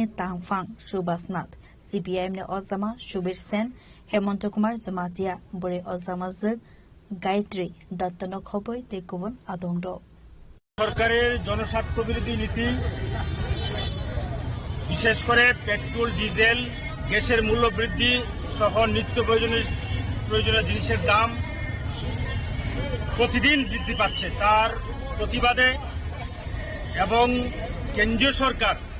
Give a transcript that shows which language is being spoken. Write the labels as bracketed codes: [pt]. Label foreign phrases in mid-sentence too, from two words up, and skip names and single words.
[trp] Tangfang Subasnath CPIM ni Ozama Shubir Sen Hemant Kumar Jamatia Bore Ozama Zid Gayatri Dattano Khoboi Tekubon Adongdo [bn] সরকারের জনস্বার্থ বিরোধী নীতি, বিশেষ করে পেট্রোল ডিজেল গ্যাসের মূল্য বৃদ্ধি সহ নিত্য প্রয়োজনীয় জিনিসের দাম প্রতিদিন বৃদ্ধি পাচ্ছে, তার প্রতিবাদে এবং কেন্দ্রীয় সরকার